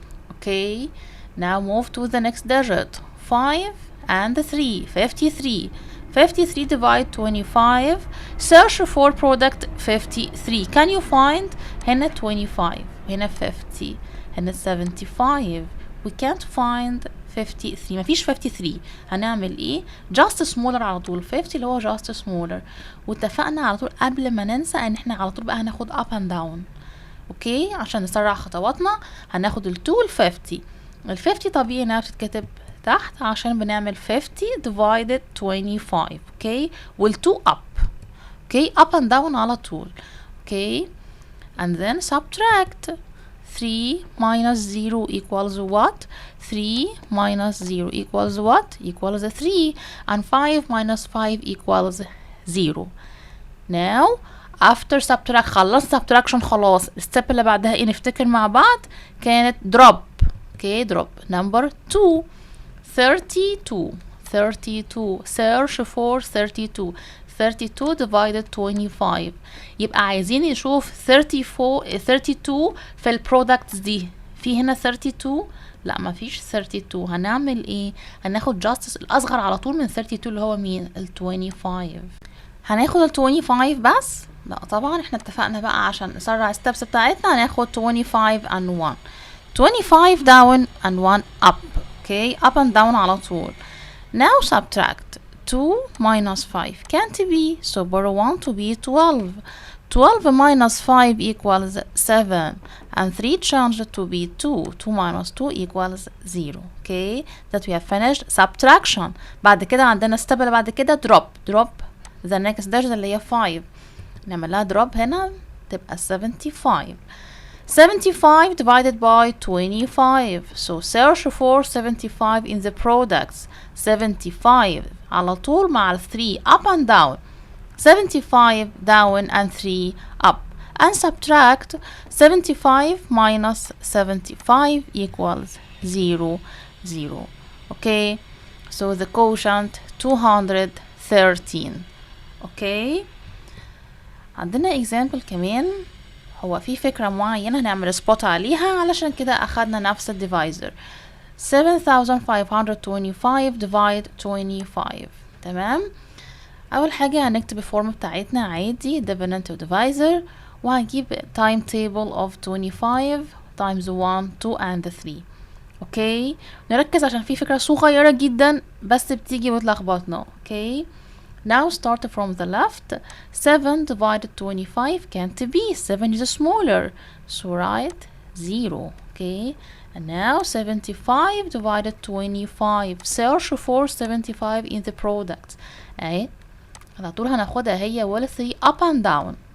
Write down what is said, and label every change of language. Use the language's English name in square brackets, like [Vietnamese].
[English] okay now move to the next digit. 5 and 3 53. 53 divide 25. search for product 53. can you find [Arabic] هنا 25 هنا 50 هنا 75. [English] we can't find 53. [Arabic] مفيش 53. هنعمل ايه؟ [English] just smaller [Arabic] على طول. 50 اللي هو [English] just smaller. [Arabic] واتفقنا على طول قبل ما ننسى ان احنا على طول بقى هناخد [English] up and down. [Arabic] اوكي عشان نسرع خطواتنا هناخد ال 2 وال 50. ال 50 طبيعي انها بتتكتب تحت عشان بنعمل 50 divided 25. اوكي وال 2 [English] up. Okay up and down [Arabic] على طول. [English] Okay and then subtract 3 minus 0 equals what? 3 minus 0 equals what? equals 3 and 5 minus 5 equals 0. now after subtract [Arabic] خلصت [English] subtraction [Arabic] خلاص. الستيب اللي بعدها ايه نفتكر مع بعض؟ كانت [English] drop. okay drop number 2. 32 32 search for 32. 32 divided 25. [Arabic] يبقى عايزين نشوف 32 في البرودكتس دي. في هنا 32 لا مفيش 32. هنعمل ايه؟ هناخد [English] just [Arabic] الاصغر على طول من 32 اللي هو مين؟ ال 25. هناخد ال 25 بس؟ لا طبعا احنا اتفقنا بقى عشان نسرع الستبس بتاعتنا هناخد [English] 25 and 1. 25 down and 1 up. okay up and down [Arabic] على طول. [English] now subtract 2 minus 5 can't be so borrow 1 to be 12. 12 minus 5 equals 7 and 3 changed to be 2. 2 minus 2 equals 0. okay that we have finished subtraction. [Arabic] بعد كده عندنا step اللي بعد كده [English] drop the next digit [Arabic] اللي هي 5 نعمل لها drop هنا تبقى 75. [English] 75 divided by 25. so search for 75 in the products. 75 [Arabic] على طول مع ال [English] 3 up and down. 75 down and 3 up. and subtract 75 minus 75 equals 0 0. Okay, so the quotient 213. [Arabic] Okay, عندنا [English] example [Arabic] كمان. هو في فكرة معينة هنعمل سبوت عليها، علشان كده أخدنا نفس الديفايزر. [English] 7525 divide 25. [Arabic] تمام. أول حاجة هنكتب الفورم بتاعتنا عادي dividend و divisor، وهنجيب [English] time table of 25 times 1 2 and 3. [Arabic] اوكي، نركز عشان في فكرة صغيرة جدا بس بتيجي وتلخبطنا. [English] Okay, now start from the left. 7 divided 25 can't be. 7 is smaller, so write 0. Okay, and now 75 divided 25. Search for 75 in the product. [Arabic] اهي على طول هناخدها هي ولا [English] 3 up and down.